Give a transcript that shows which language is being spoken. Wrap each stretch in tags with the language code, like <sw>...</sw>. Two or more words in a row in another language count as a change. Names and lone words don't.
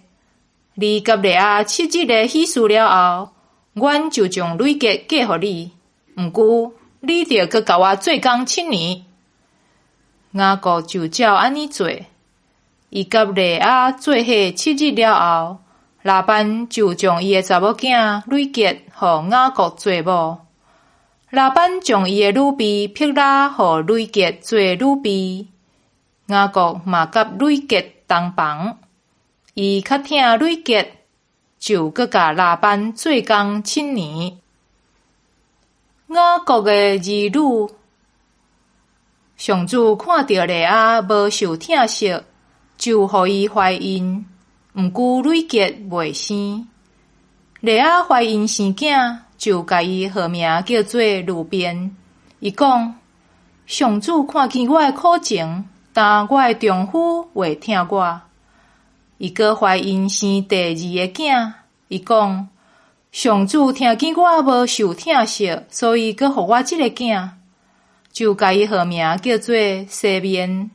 <nan>你甲利亚7日的喜事了后，阮就将吕杰嫁互你。毋过，你着搁甲我做工7年。雅各就照安尼做，伊甲利亚做伙7日了后。拉班就将伊的查某囝吕杰互雅各做某。拉班将伊的女婢辟拉互吕杰做女婢。雅各嘛甲吕杰同房，伊较疼吕杰，就搁甲拉班做工7年。雅各的儿女，上主看到利亚无受疼惜，就互伊怀孕。毋过吕杰未生，利亚怀孕生囝，就甲伊号名叫做路边。伊讲，上主看见我的苦情，但我的丈夫袂听我。伊阁怀孕生第二个囝，伊讲，上主听见我无受疼惜，所以阁互我这个囝，就甲伊号名叫做西面。</nan>